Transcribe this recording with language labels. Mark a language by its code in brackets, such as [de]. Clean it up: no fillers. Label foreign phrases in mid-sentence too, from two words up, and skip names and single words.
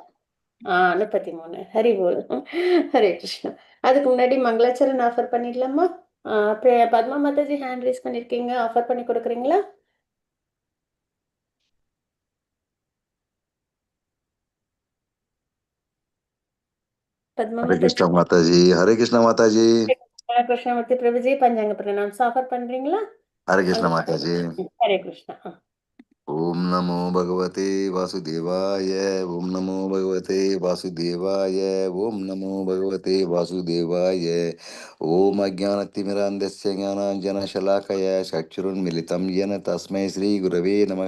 [ta] 33. ஹரி போல். ஹரே கிருஷ்ணா. அதுக்கு முன்னாடி மங்களாச்சரன் ஆஃபர் பண்ணிடலாமா? பத்மா மாதாஜி [en] hand raise [ta] பண்ணிருக்கீங்க, ஆஃபர் பண்ணி கொடுக்குறீங்களா? பத்மா [hi] हरे [ta] மாதாஜி. [hi] कृष्णा माता जी, हरे कृष्णा माता जी, [ta] கிருஷ்ணமூர்த்தி பிரபுஜி பஞ்சாங்க பிரணாம்ஸ் ஆஃபர் பண்றீங்களா? [hi] हरे कृष्णा माता जी। [ta] ஹரே கிருஷ்ணா. [sa] ओम नमो भगवते वासुदेवाय, ओम नमो भगवते वासुदेवाय, ओम नमो भगवते वासुदेवाय। ओम अज्ञानतिमिरान्धस्य ज्ञानाञ्जनशलाकया चक्षुरुन्मिलितं येन तस्मै श्रीगुरवे नमः।